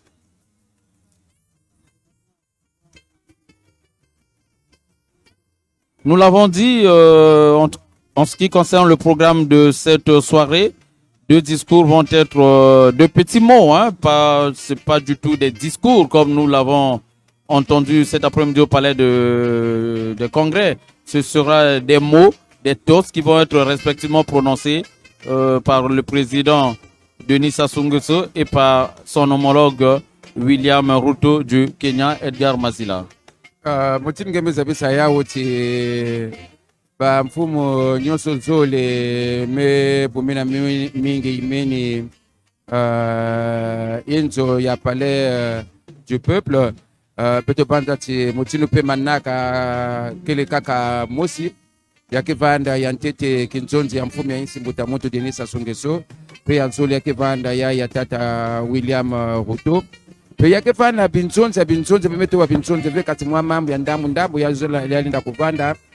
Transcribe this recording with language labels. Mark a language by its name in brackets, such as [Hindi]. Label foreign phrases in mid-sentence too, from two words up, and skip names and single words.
[French] Nous l'avons dit, en ce qui concerne le programme de cette soirée, deux discours vont être de petits mots, hein, c'est pas du tout des discours comme nous l'avons entendu cet après-midi au palais de congrès. Ce sera des mots, des toasts qui vont être respectivement prononcés par le président Denis Sassou Nguesso et par son homologue William Ruto du Kenya, Edgar Mazila. [Kituba (Congo)] Mutingembe zabisa yawo ti ba mfumo nyonso nzole me bumina mingi imeni inzo ya [French] palais du [Kituba (Congo)] peuple beto banda ti mutinu pe manaka kele kaka mosi yake vanda ya ntete kinzonzi ya mfumu ya insi Mbutamoto Denis Sassou Nguesso pe ya nzoli yake vanda ya tata William Ruto pe yake vanda binzonzi bemeto wa binzonzi ve kati mwa mambo ya ndambu ya zola yalinda kuvanda